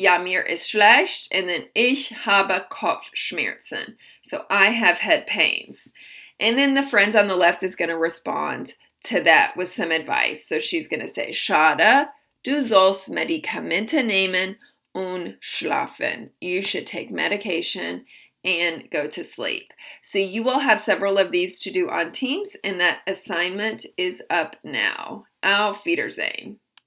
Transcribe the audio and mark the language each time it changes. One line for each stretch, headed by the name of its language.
German: Ja, mir ist schlecht,
English: and then
German: ich habe Kopfschmerzen.
English: So I have head pains. And then the friend on the left is going to respond to that with some advice. So she's going to say,
German: Schade, du sollst Medikamente nehmen und schlafen.
English: You should take medication and go to sleep. So you will have several of these to do on Teams, and that assignment is up now.
German: Auf Wiedersehen.